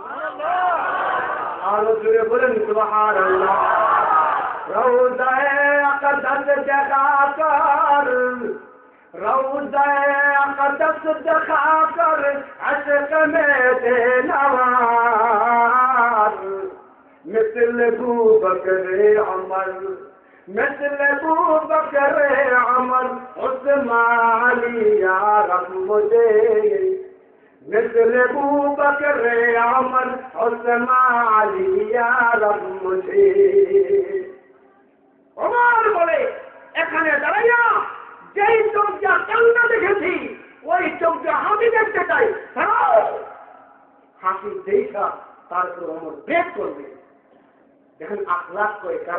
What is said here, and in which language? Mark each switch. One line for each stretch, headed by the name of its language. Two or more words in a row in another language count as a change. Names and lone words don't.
Bangla: আরো জোরে বলেন সুবহানাল্লাহ।
Urdu: روضۂ اقدس دیکھا کر، روضۂ اقدس دیکھا کر، عشق میں দেনওয়ার مثل ابو بکر عمر مثل ابو بکر عمر عثمان علی یا رب مجھے مثل ابو بکر عمر عثمان علی یا رب مجھے।
Bangla: ওমর বলে এখানে দাঁড়াইয়া যেই চোখটা কান্না দেখেছি ওই চোখটা হাসি দেখতে চাই। হাসি দেখা তারপর ওমর বের করবে। দেখেন আখলাক কয় কারে।